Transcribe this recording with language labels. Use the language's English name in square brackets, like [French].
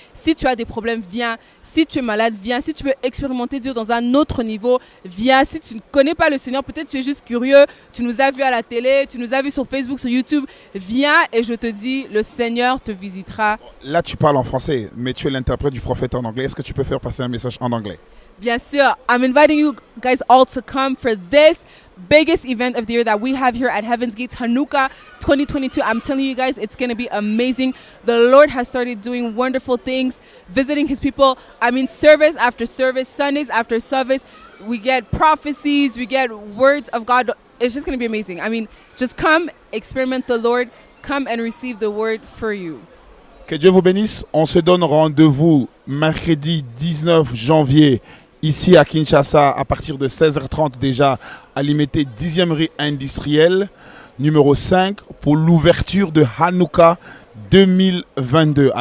[French] Si tu as des problèmes, viens. Si tu es malade, viens. Si tu veux expérimenter Dieu dans un autre niveau, viens. Si tu ne connais pas le Seigneur, peut-être tu es juste curieux, tu nous as vus à la télé, tu nous as vus sur Facebook, sur YouTube, viens et je te dis, le Seigneur te visitera. Là, tu parles en français, mais tu es l'interprète du prophète en anglais. Est-ce que tu peux faire passer un message en anglais? Bien sûr, [English] I'm inviting you guys all to come for this biggest event of the year that we have here at Heaven's Gates, Hanouka 2022. I'm telling you guys, it's going to be amazing. The Lord has started doing wonderful things, visiting his people. I mean, service after service, Sundays after service, we get prophecies, we get words of God. It's just going to be amazing. I mean, just come, experiment the Lord, come and receive the word for you. [French] Que Dieu vous bénisse. On se donne rendez-vous mercredi 19 janvier ici à Kinshasa à partir de 16h30 déjà à l'IMT 10e rue industrielle numéro 5 pour l'ouverture de Hanouka 2022.